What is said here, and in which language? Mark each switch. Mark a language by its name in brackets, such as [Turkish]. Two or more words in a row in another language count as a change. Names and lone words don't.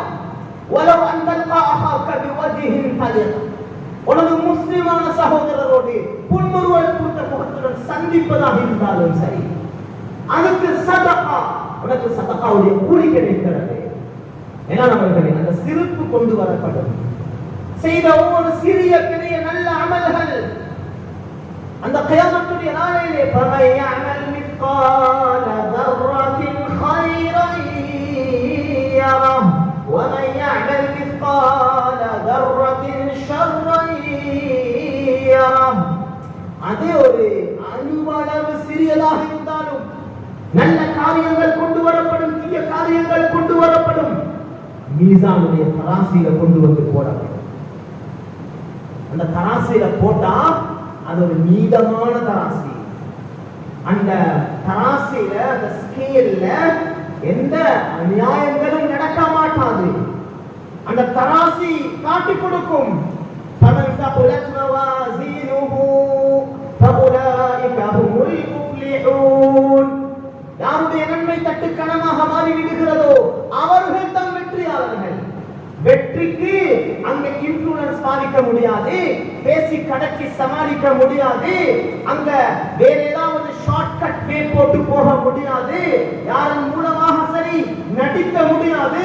[Arabic] ولو أن تلقى أخاك بوجه طلق, [Tamil] உனது முஸ்லிமான சகோதரரோடு புன்முறுவல் பூத்த முகத்துடன் சந்திப்பதாக இருந்தாலும் சரி, அதுக்கு சதகா, உனக்கு சதகாவுடைய கூலி கிடைக்கிறது. மேலானவர்களே, அந்த சிரிப்பு கொண்டு வரப்படும். செய்த ஒவ்வொரு சிறிய பெரிய நல்ல அமல்கள் அந்த கியாமத்துடைய நாளிலே [Arabic] فَمَن يَعْمَلْ مِثْقَالَ ذَرَّةٍ خَيْرًا يَرَهُ وَمَن يَعْمَلْ مِثْقَالَ ذَرَّةٍ شَرًّا يَرَهُ. [Tamil] அது ஒரு அணுவளவு சிறியதாக இருந்தாலும் நல்ல காரியங்கள் கொண்டு வரப்படும், தீய காரியங்கள் கொண்டு வரப்படும். மீசானுடைய தராசில கொண்டு வந்து போடப்படும். அந்த தராசில போட்டா அது ஒரு நீதமான தராசி. அந்த தராசில அந்த ஸ்கேல்ல எந்த அநியாயங்களும் நடக்க மாட்டாது. அந்த தராசி காட்டி கொடுக்கும். [Arabic] فمن ثقلت موازينه فأولئك هم المفلحون. [Tamil] யாருடைய நன்மை தட்டு கனமாக மாறி விடுகிறதோ அவர்கள் தான் வெற்றியாளர்கள். வெற்றிக்கு அங்க இன்ஃப்ளூயன்ஸ் பாதிக்க முடியாது, பேசி கடக்கி சமாளிக்க முடியாது, அங்க வேற ஏதாவது [English] shortcut way [Tamil] போட்டு போக முடியாது, யாரின் மூலமாக சரி நடிக்க முடியாது.